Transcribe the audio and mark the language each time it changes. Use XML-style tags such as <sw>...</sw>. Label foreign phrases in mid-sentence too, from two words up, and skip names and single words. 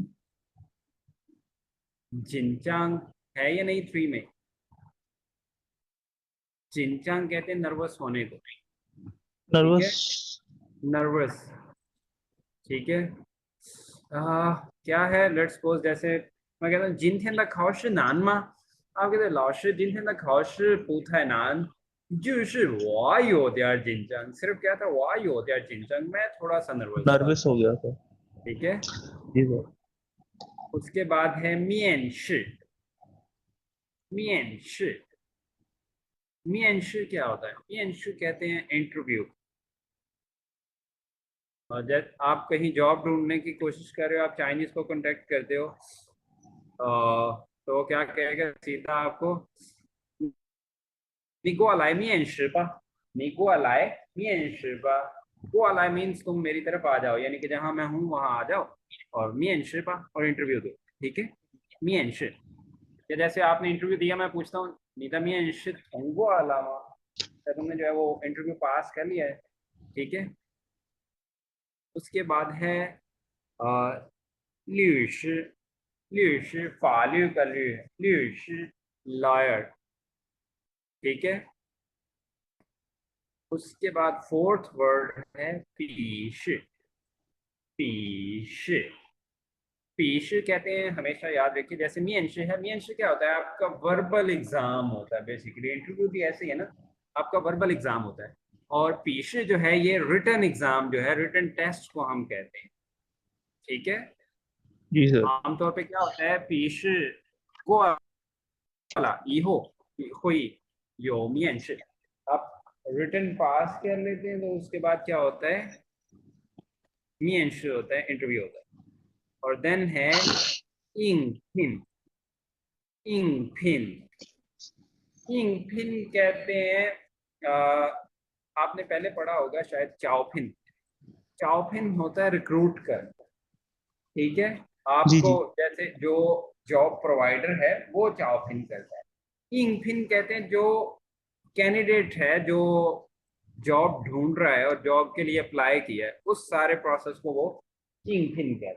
<hi>जिन चांग है या नहीं 3 में? जिन चांग कहते हैं नर्वस होने को। ठीक नर्वस। है, नर्वस। ठीक है। क्या है,</hi> <en>let's suppose</en> <hi>जैसे मैं कहता हूँ</hi> <zh>今天考是难吗?</zh> <hi>आप कहते हैं</hi> <zh>老师今天的考试不太难，就是我有点紧张।</zh> <hi>सिर्फ क्या था,</hi> <zh>我有点紧张,</zh> <hi>मैं थोड़ा सा नर्वस था। नर्वस हो गया था। ठीक है। जी सर। उसके बाद है 面试。面试 क्या होता है? 面试 कहते हैं इंटरव्यू। और जब आप कहीं जॉब ढूंढने की कोशिश कर रहे हो, आप चाइनीज को कांटेक्ट करते हो, तो वो क्या कहेगा सीधा आपको,</hi> <zh>你过来面试吧。你过来面试吧।</zh> <hi>过来 मीन्स तुम मेरी तरफ आ जाओ, यानी कि जहां मैं हूं वहां आ जाओ। और</hi> <zh>面试吧</zh> <hi>और इंटरव्यू दो। ठीक है। 面试 या जैसे आपने इंटरव्यू दिया, मैं पूछता हूँ</hi> <zh>你的面试通过了吗?</zh> <hi>तो तुमने जो है वो इंटरव्यू पास कर लिया है। ठीक है। उसके बाद है</hi> <zh>律师。律师</zh> <hi>法律का律师 लॉयर। ठीक है। उसके बाद</hi> <en>fourth word</en> <hi>है 笔试। 笔试 कहते हैं, हमेशा याद रखिए, जैसे 面试है, 面试 क्या होता है? आपका</hi> <en>verbal exam</en> <hi>होता है। बेसिकली इंटरव्यू भी ऐसे ही है ना, आपका</hi> <en>verbal exam</en> <hi>होता है। और 笔试 जो है ये</hi> <en>written exam</en> <hi>जो है,</hi> <en>written test</en> <hi>को हम कहते हैं। ठीक है। जी सर। आमतौर पे क्या होता है,</hi> <zh>笔试过了以后会有面试।</zh> <hi>आप रिटन पास कर लेते हैं तो उसके बाद क्या होता है, 面试 होता है, इंटरव्यू होता है। और देन है 应聘।</hi> <zh>应聘 应聘</zh> <hi>कहते हैं, आपने पहले पढ़ा होगा शायद चाओपिन। चाओपिन होता है रिक्रूट कर। ठीक है। जी आपको जी। जैसे जो</hi> <en>job provider</en> <hi>है वो चाओपिन करता है। इंगफिन कहते हैं जो कैंडिडेट है, जो जॉब ढूंढ रहा है और जॉब के लिए अप्लाई किया है, उस सारे प्रोसेस को वो इंगफिन कहते हैं।</hi>